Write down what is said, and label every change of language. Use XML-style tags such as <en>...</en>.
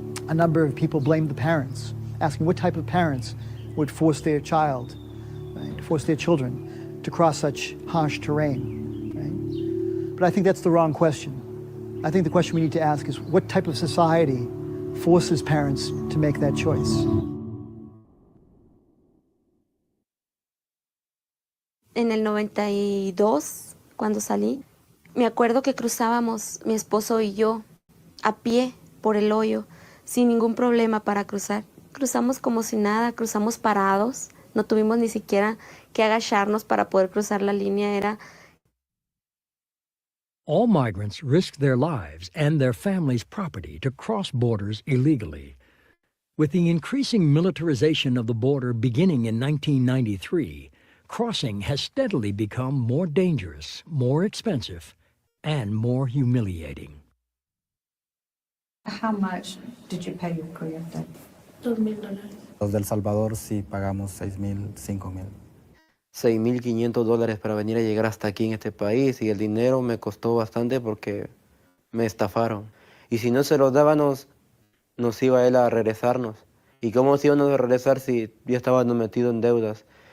<en>A number of people blamed the parents, asking what type of parents would force their child, right, force their children to cross such harsh terrain. Right? But I think that's the wrong question. I think the question we need to ask is what type of society forces parents to make that choice?</en> <es>En el 92, cuando salí, me acuerdo que cruzábamos, mi esposo y yo, a pie por el hoyo, sin ningún problema para cruzar. Cruzamos como si nada, cruzamos parados, no tuvimos ni siquiera que agacharnos para poder cruzar la línea. Era</es> <en>All migrants risk their lives and their families' property to cross borders illegally. With the increasing militarization of the border beginning in 1993, crossing has steadily become more dangerous, more expensive, and more humiliating. How much did you pay your career debt? $2,000.</en> <es>Los del Salvador sí pagamos $6,000, $5,000. $6,500 para venir a llegar hasta aquí en este país, y el dinero me costó bastante porque me estafaron. Y si no se lo dábamos, nos iba él a regresarnos. ¿Y cómo se íbamos a regresar si ya estábamos metidos en deudas?</es>